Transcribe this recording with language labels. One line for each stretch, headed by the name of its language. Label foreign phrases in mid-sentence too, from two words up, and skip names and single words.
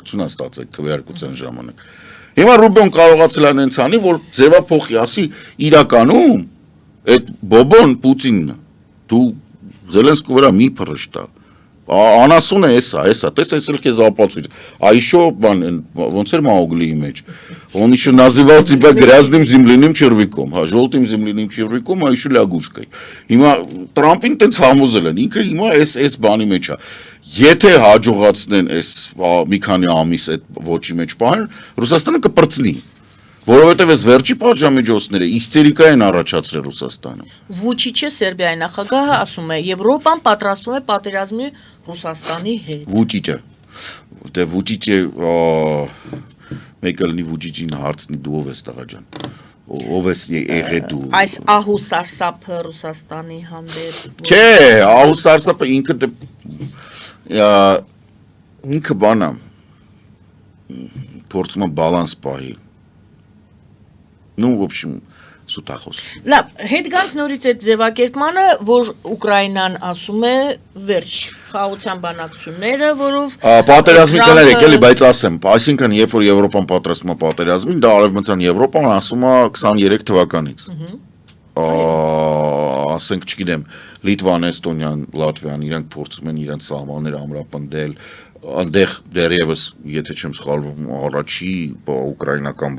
Armenian: է ստացել քվեարկության ժամանակ։ Հիմա Ռուբիոն կարողացել է նենց անի, որ ձևափոխի, ասի իրականում այդ բոբոն Պուտինն է։ Դու Զելենսկու վրա մի փռշտա։ Անասուն է էսա, տես էլ քեզ ապացույց։
Russian: А еще
Armenian: ոնց էր Մաուգլիի մեջ։
Russian: Он еще называл тебя грязным земляным червяком,
Armenian: հա,
Russian: желтым земляным червяком, а еще лягушкой։
Armenian: Հիմա Տրամպին տենց համոզել են, ինքը հիմա էս բանի մեջ է։ Եթե հաջողացնեն էս մի քանի ամիս այդ ոչի մեջ պահեն, Ռուսաստանը կպրծնի։ Որովհետև այս վերջի պատժամիջոցները իստերիկա են առաջացրել Ռուսաստանում։ Վուչիչը Սերբիայի նախագահը ասում է Եվրոպան պատրաստվում է պատերազմի Ռուսաստանի հետ։ Վուչիչը։ Դե Վուչիչը մեկը լինի Վուչիչին հարցնի դու ով ես տղա ջան։ Ով ես եղել դու։ Այս ահու սարսափը Ռուսաստանի հանդեպ։ Չէ, ահու սարսափը ինքը բանա փորձում է բալանս պահի։
Russian: Ну, в общем,
Armenian: սուտախոս։ Լավ, հետ գանք նորից այդ ձևակերպմանը, որ Ուկրաինան ասում է վերջ խաղաղության բանակցությունները, որով պատերազմի կներ եկել, բայց ասեմ, այսինքն երբ որ Եվրոպան պատրաստում է պատերազմին, դա արևմտյան Եվրոպան ասում է 23 թվականից։ Ասենք, չգիտեմ, Լիտվան, Էստոնիան, Լատվիան իրանք փորձում են իրանք սահմանները ամրապնդել, այնտեղ դեռևս, եթե չեմ սխալվում, առաջի ուկրաինական